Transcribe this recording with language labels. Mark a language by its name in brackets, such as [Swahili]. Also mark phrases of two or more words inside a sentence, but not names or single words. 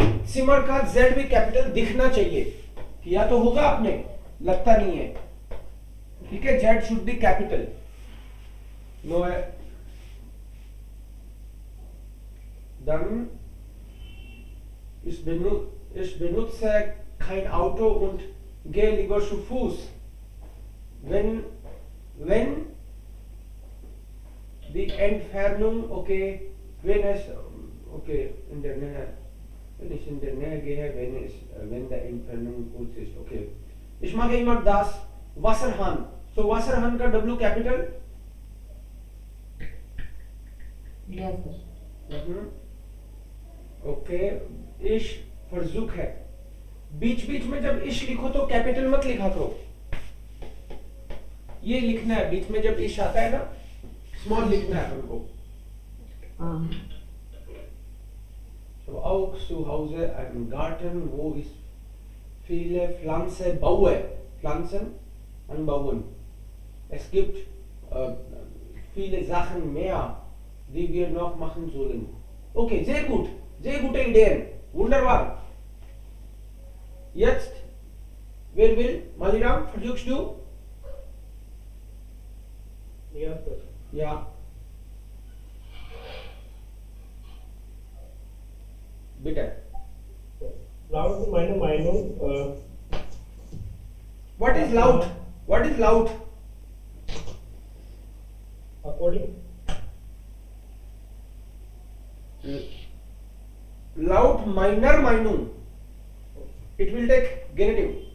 [Hindi] Zimmer का Z भी कैपिटल दिखना चाहिए. किया तो होगा आपने, लगता नहीं है. ठीक है, [English] Z should be capital. No. [German] Dann ich benutze kein Auto und gehe lieber zu Fuß. Wenn die Entfernung, okay, in der Nähe, wenn ich in der Nähe gehe, wenn der Entfernung kurz ist, okay. Ich mache immer das Wasserhahn. So Wasserhahn का W capital. Ja, sir. ओके. इश versuche. [Hindi] बीच में जब इश लिखो तो कैपिटल मत लिखा करो. ये लिखना है बीच में जब इश आता है ना, स्मॉल लिखना है हमको. [German] So auch zu Hause einen Garten, wo ich viele Pflanzen baue. Pflanzen anbauen. Es gibt viele Sachen mehr, die wir noch machen sollen. Okay, sehr gut. Sehr gute Ideen. Wunderbar. Jetzt, wer will? Maliram, versuchst du? [English] Yes, sir. [German] Ja. Bitte. Laut meine Meinung, [English] What is loud? What is loud? according [German] Laut meiner Meinung. [English] It will take genitive.